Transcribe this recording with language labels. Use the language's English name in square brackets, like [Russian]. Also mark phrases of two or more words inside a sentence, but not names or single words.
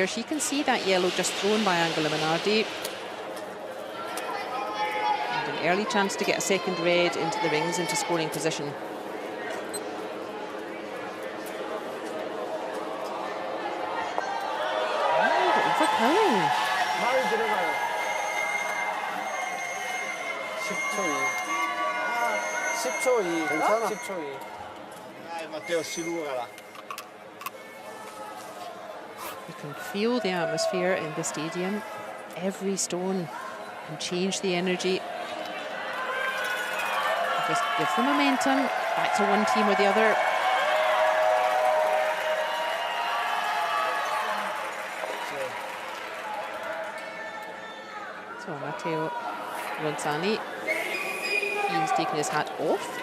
[English] She can see that yellow just thrown by Angela Minardi. And an early chance to get a second red into the rings, into scoring position. Overcurling. [Korean] 10초 2. 괜찮아. 10초 2. [Italian] Dai Matteo, silurala. [English] You can feel the atmosphere in the stadium. Every stone can change the energy. Just give the momentum back to one team or the other. So Matteo Ronzani, he's taken his hat off.